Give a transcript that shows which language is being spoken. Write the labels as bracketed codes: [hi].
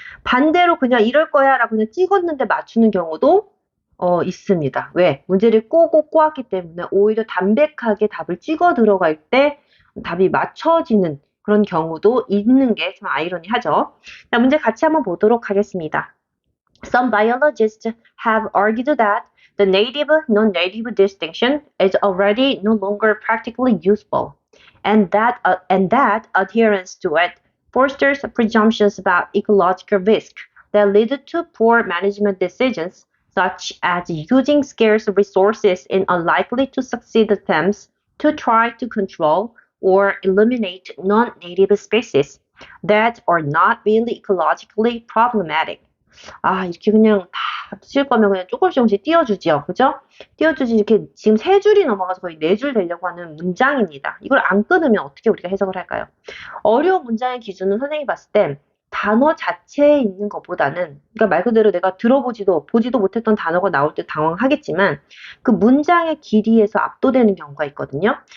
[ko] 반대로 그냥 이럴 거야 라고 그냥 찍었는데 맞추는 경우도 있습니다. 왜? 문제를 꼬고 꼬았기 때문에 오히려 담백하게 답을 찍어 들어갈 때 답이 맞춰지는 그런 경우도 있는 게 좀 아이러니하죠. 자, 문제 같이 한번 보도록 하겠습니다. [en] Some biologists have argued that the native-non-native distinction is already no longer practically useful, and that adherence to it fosters presumptions about ecological risk that lead to poor management decisions, such as using scarce resources in unlikely to succeed attempts to try to control or eliminate non-native species that are not really ecologically problematic. [ko] 아, 이렇게 그냥 다 쓰실 거면 그냥 조금씩 띄워주지요. 그죠? 띄워주지 이렇게 지금 세 줄이 넘어가서 거의 네 줄 되려고 하는 문장입니다. 이걸 안 끊으면 어떻게 우리가 해석을 할까요? 어려운 문장의 기준은 선생님이 봤을 때 단어 자체에 있는 것보다는, 그러니까 말 그대로 내가 보지도 못했던 단어가 나올 때 당황하겠지만 그 문장의 길이에서 압도되는 경우가 있거든요.